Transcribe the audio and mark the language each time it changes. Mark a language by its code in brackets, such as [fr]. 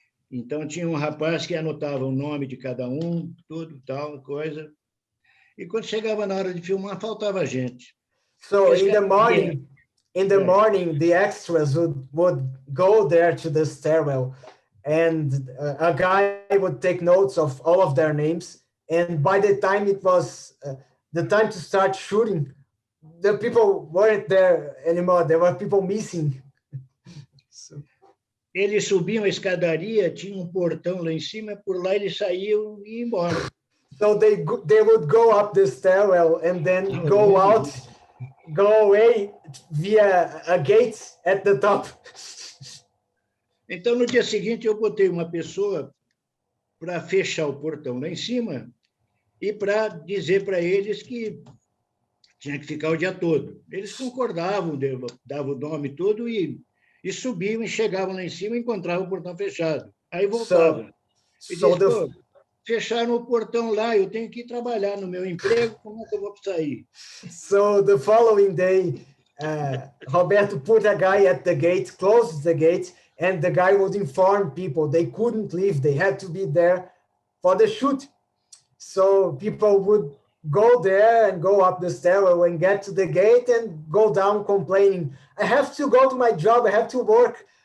[pt] Então, tinha um rapaz que anotava o nome de cada um, tudo, tal, coisa. E quando chegava na hora de filmar, faltava gente. [en] So in the morning, the extras would go there to the stairwell, and a guy would take notes of all of their names. And by the time it was the time to start shooting, the people weren't there anymore. There were people missing. So. [pt] Eles subiam a escadaria, tinha um portão lá em cima, por lá eles saíam e iam embora. [en] So they would go up the stairwell and then go away via a gate at the top. [pt] Então, no dia seguinte, eu botei uma pessoa para fechar o portão lá em cima e para dizer para eles que tinha que ficar o dia todo. Eles concordavam, davam o nome todo e subiam e chegavam lá em cima e encontravam o portão fechado. Aí voltavam. E diziam, fecharam o portão lá, eu tenho que ir trabalhar no meu emprego, como é que eu vou sair? [en] So the following day, Roberto put a guy at the gate, closed the gate, and the guy would inform people they couldn't leave, they had to be there for the shoot. So people would go there and go up the stairwell and get to the gate and go down complaining, "I have to go to my job, I have to work.